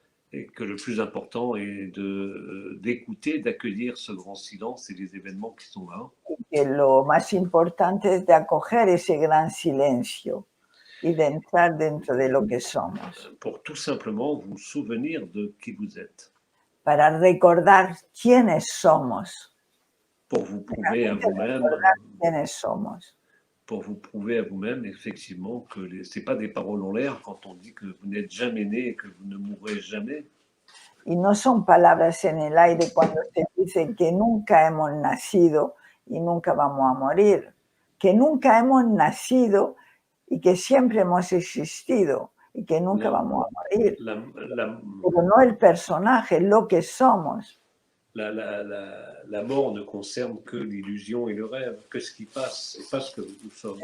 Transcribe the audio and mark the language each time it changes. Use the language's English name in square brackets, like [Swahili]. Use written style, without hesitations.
[French] et que le plus important est d'écouter, d'accueillir ce grand silence et les événements qui sont là. [Spanish] Que lo más importante es de acoger ese gran silencio y de entrar dentro de lo que somos. [French] Pour tout simplement vous souvenir de qui vous êtes. [Spanish] Para recordar quiénes somos. [French] Pour vous prouver à vous-même, [Spanish] Recordar quiénes somos. [French] pour vous prouver à vous-même effectivement que ce n'est pas des paroles en l'air quand on dit que vous n'êtes jamais né et que vous ne mourrez jamais. [Spanish] y no son palabras en el aire cuando se dice que nunca hemos nacido y nunca vamos a morir, que nunca hemos nacido y que siempre hemos existido y que nunca vamos a morir, pero no el personaje, lo que somos. [French] La mort ne concerne que l'illusion et le rêve, que ce qui passe, et pas ce que nous sommes.